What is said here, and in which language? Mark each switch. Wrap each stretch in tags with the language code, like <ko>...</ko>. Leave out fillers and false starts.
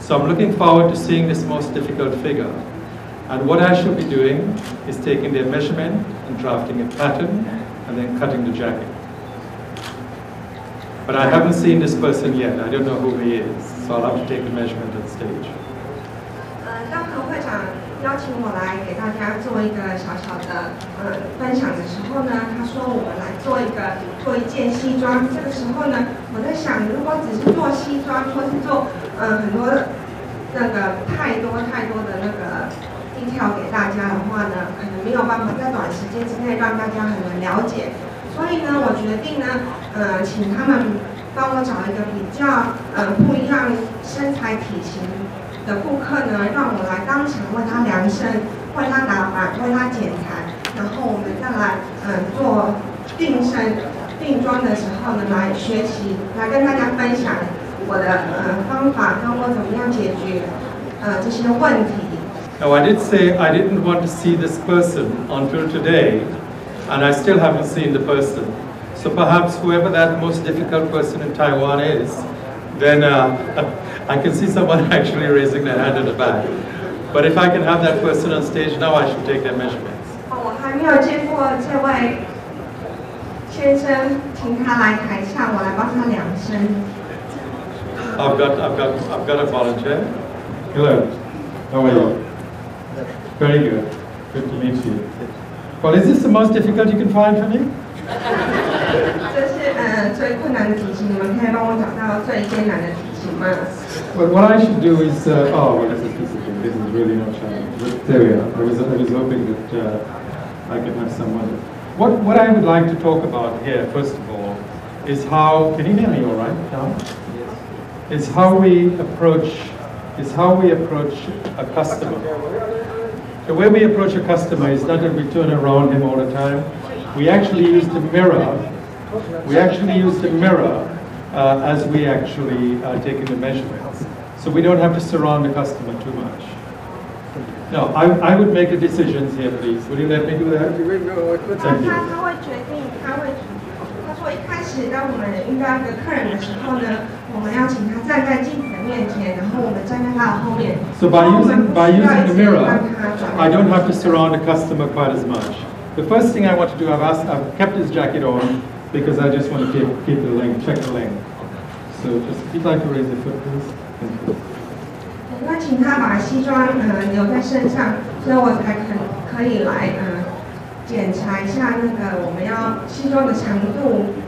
<en>So I'm looking forward to seeing this most difficult figure. And what I shall be doing is taking their measurement and drafting a pattern and then cutting the jacket. But I haven't seen this person yet. I don't know who he is, so I'll have to take the measurement on stage.</en> <zh>当会长邀请我来给大家做一个小小的分享的时候呢，他说我们来做一件西装。这个时候呢，我在想，如果只是做西装，或是做很多那个太多的那个detail给大家的话呢，可能没有办法在短时间之内让大家很能了解。所以呢，我决定呢，请他们帮我找一个比较不一样身材体型的顾客呢，让我来当场为他量身、为他打版、为他剪裁，然后我们再来做定妆的时候呢，来学习，来跟大家分享我的方法，跟我怎么样解决这些问题。</zh> <en>Now I did say I didn't want to see this person until today, and I still haven't seen the person. So perhaps whoever that most difficult person in Taiwan is, then I can see someone actually raising their hand in the back. But if I can have that person on stage now, I should take their measurements.</en> <zh>我还没有见过这位先生，请他来台上，我来帮他量身。</zh> <en>I've got a volunteer. Hello. How are you? Very good. Good to meet you. Well, is this the most difficult you can find for me?</en> <zh>这是最困难的体型，你们可以帮我找到最艰难的体型吗？</zh> <en>Well, what I should do is, oh, well, this is discipline. This is really not challenge. But there we are. I was hoping that I could have someone. What I would like to talk about here, first of all, is how. Can you hear me all right now? Yes. Is how we approach a customer. The way we approach a customer is not that we turn around him all the time. We actually use the mirror. We actually use the mirror as we actually are taking the measurements. So we don't have to surround the customer too much. No, I would make the decisions here, please. Would you let me do that? Thank you.</en> <zh>他会决定，他说一开始当我们遇到一个客人的时候呢，我们要请他站在镜子的面前，然后我们站在他的后面。</zh> <en>So by using the mirror, I don't have to surround the customer quite as much. The first thing I want to do, I've kept his jacket on because I just want to keep the length, check the length. So just if you'd like to raise your foot, please. Thank you.</en> <zh>我会请他把西装留在身上，所以我才可以来检查一下那个我们要西装的长度。</zh>